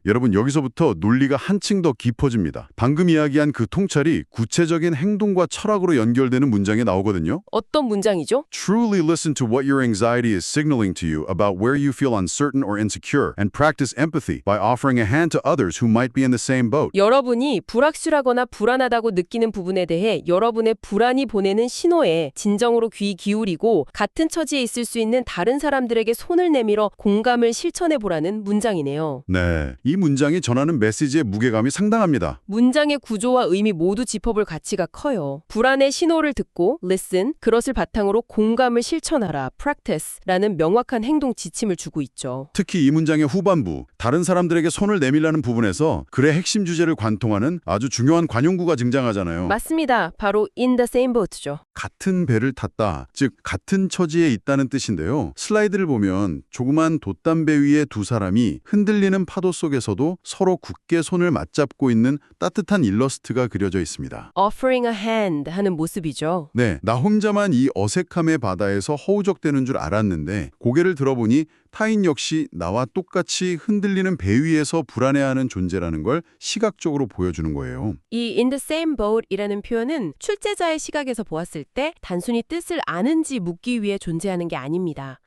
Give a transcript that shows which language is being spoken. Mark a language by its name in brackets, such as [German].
[Korean] 여러분, 여기서부터 논리가 한층 더 깊어집니다. 방금 이야기한 그 통찰이 구체적인 행동과 철학으로 연결되는 문장에 나오거든요. 어떤 문장이죠? [English] Truly listen to what your anxiety is signaling to you about where you feel uncertain or insecure and practice empathy by offering a hand to others who might be in the same boat. [Korean] 여러분이 불확실하거나 불안하다고 느끼는 부분에 대해 여러분의 불안이 보내는 신호에 진정으로 귀 기울이고 같은 처지에 있을 수 있는 다른 사람들에게 손을 내밀어 공감을 실천해보라는 문장이네요. 네, 이 문장이 전하는 메시지의 무게감이 상당합니다. 문장의 구조와 의미 모두 짚어볼 가치가 커요. 불안의 신호를 듣고 listen, 그것을 바탕으로 공감을 실천하라 practice라는 명확한 행동 지침을 주고 있죠. 특히 이 문장의 후반부, 다른 사람들에게 손을 내밀라는 부분에서 글의 핵심 주제를 관통하는 아주 중요한 관용구가 등장하잖아요. 맞습니다. 바로 [English] in the same boat [Korean] 죠. 같은 배를 탔다, 즉 같은 처지에 있다는 뜻인데요. 슬라이드를 보면 조그만 돛담배 위에 두 사람이 흔들리는 파도 속에서도 서로 굳게 손을 맞잡고 있는 따뜻한 일러스트가 그려져 있습니다. [English] offering a hand [Korean] 하는 모습이죠. 네, 나 혼자만 이 어색함의 바다에서 허우적대는 줄 알았는데 고개를 들어보니 타인 역시 나와 똑같이 흔들리는 배 위에서 불안해하는 존재라는 걸 시각적으로 보여주는 거예요. 이 [English] in the same boat [Korean] 이라는 표현은 출제자의 시각에서 보았을 때 단순히 뜻을 아는지 묻기 위해 존재하는 게 아닙니다.